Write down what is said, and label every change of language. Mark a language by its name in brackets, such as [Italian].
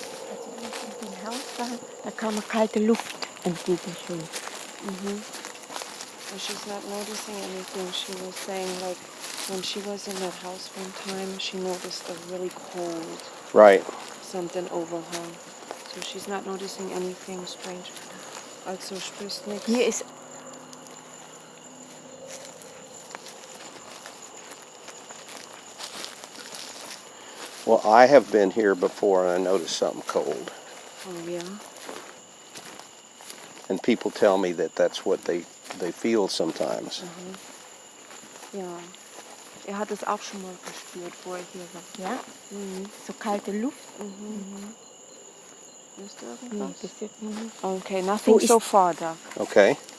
[German] Also wenn ich in dem Haus war, da kam kalte Luft entgegen schon. [English] And she's not noticing anything. She was saying, like, when she was in that house one time, she noticed a really cold Right. something over her. So she's not noticing anything strange. [German] Also spürst nichts. Hier ist [English] Well, I have been here before and I noticed something cold. Oh, yeah? And people tell me that that's what they feel sometimes. [German] Ja. Hat es auch schon mal gespürt, wo hier war. ja, so kalte Luft. Spürst du Nee, irgendwas? bis jetzt noch nicht. [English] Okay, nothing [German] Wo ist- [English] so far, Doug. Okay.